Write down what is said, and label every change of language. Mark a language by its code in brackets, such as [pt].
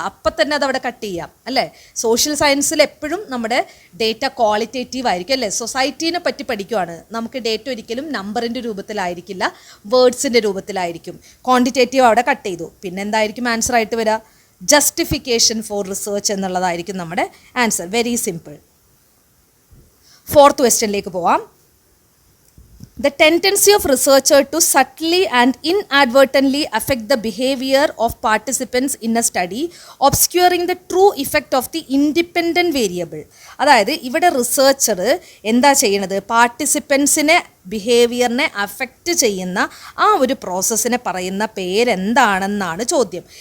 [ml] അപ്പം തന്നെ അതവിടെ കട്ട് ചെയ്യാം അല്ലേ. സോഷ്യൽ സയൻസിൽ എപ്പോഴും നമ്മുടെ ഡേറ്റ ക്വാളിറ്റേറ്റീവ് ആയിരിക്കും അല്ലേ. സൊസൈറ്റീനെ പറ്റി പഠിക്കുവാണ്, നമുക്ക് ഡേറ്റ ഒരിക്കലും നമ്പറിൻ്റെ രൂപത്തിലായിരിക്കില്ല, വേർഡ്സിൻ്റെ രൂപത്തിലായിരിക്കും. ക്വാണ്ടിറ്റേറ്റീവ് അവിടെ കട്ട് ചെയ്തു. പിന്നെ എന്തായിരിക്കും ആൻസർ ആയിട്ട് വരിക? [en] justification for research [ml] എന്നുള്ളതായിരിക്കും നമ്മുടെ ആൻസർ. [en] Very simple. [ml] ഫോർത്ത് ക്വസ്റ്റ്യനിലേക്ക് പോവാം. [en] The tendency of researcher to subtly and inadvertently affect the behavior of participants in a study, obscuring the true effect of the independent variable. [ml] അതായത് ഇവിടെ researcher എന്താ ചെയ്യണത്? പാർട്ടിസിപ്പൻസിനെ ബിഹേവിയറിനെ affect ചെയ്യുന്ന ആ ഒരു പ്രോസസ്സിനെ പറയുന്ന പേരെന്താണെന്നാണ് ചോദ്യം.